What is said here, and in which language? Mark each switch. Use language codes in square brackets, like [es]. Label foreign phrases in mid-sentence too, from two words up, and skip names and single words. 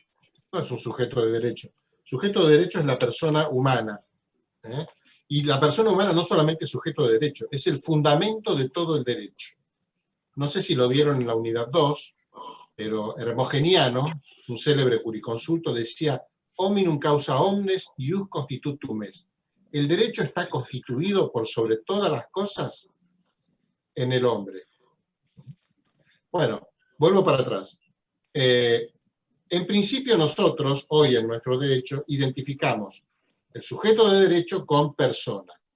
[es] No es un sujeto de derecho. Sujeto de derecho es la persona humana. Y la persona humana no solamente es sujeto de derecho, es el fundamento de todo el derecho. No sé si lo vieron en la unidad 2, pero Hermogeniano, un célebre juriconsulto, decía [la] hominum causa omnes ius constitutum est. [es] El derecho está constituido por sobre todas las cosas en el hombre. Bueno, vuelvo para atrás. En principio nosotros, hoy en nuestro derecho, identificamos el sujeto de derecho con persona.